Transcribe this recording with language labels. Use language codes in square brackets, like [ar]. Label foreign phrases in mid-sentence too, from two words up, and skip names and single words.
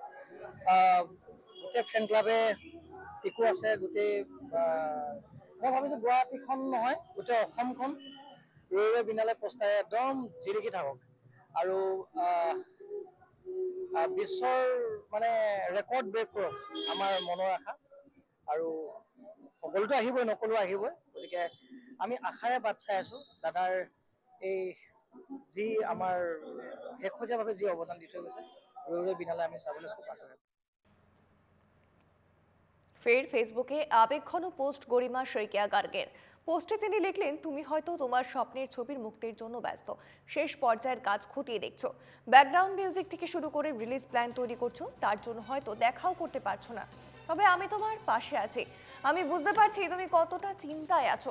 [as] গোটেই [en] fan club [as] পিকো আছে, গোটেই মই ভাবিছোঁ গুৱাহাটীখন নহয়, গোটেই অসমখন ৰৈ ৰৈ বিনালে পোষ্টাৰে একদম জিলিকি থাকক আৰু বিশ্বৰ মানে [en] record break [as] কৰক আমাৰ মনৰ আশা। আৰু সকলোতো আহিবই, নকলেও আহিবই, গতিকে আমি আশাৰে বাট চাই আছোঁ। দাদাৰ এই যি আমাৰ শেহতীয়াভাৱে যি অৱদান দি থৈ গৈছে, ৰৈ ৰৈ বিনালে আমি চাবলৈ খুব আগ্ৰহী। [bn] ফের ফেসবুকে আবেগঘন পোস্ট গরিমা শইকিয়া গার্গের। পোস্টে তিনি লিখলেন, তুমি হয়তো তোমার স্বপ্নের ছবির মুক্তির জন্য ব্যস্ত, শেষ পর্যায়ের কাজ খতিয়ে দেখছো, [en] background music [bn] থেকে শুরু করে [en] release plan [bn] তৈরি করছো, তার জন্য হয়তো দেখাও করতে পারছো না, তবে আমি তোমার পাশে আছি, আমি বুঝতে পারছি তুমি কতটা চিন্তায় আছো।